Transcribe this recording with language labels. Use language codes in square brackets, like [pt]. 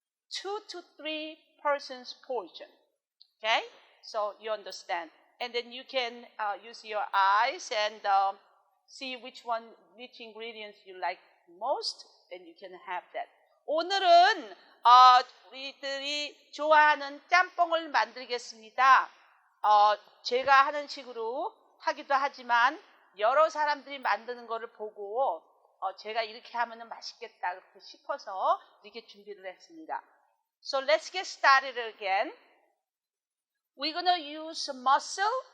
[en] 2 to 3 persons portion. Okay, so you understand, and then you can use your eyes and see which ingredients you like most, and you can have that. [ko] 오늘은 우리들이 좋아하는 짬뽕을 만들겠습니다. 제가 하는 식으로 하기도 하지만 여러 사람들이 만드는 거를 보고 제가 이렇게 하면 맛있겠다 그렇게 싶어서 이렇게 준비를 했습니다. [en] So let's get started again. We're going to use mussel.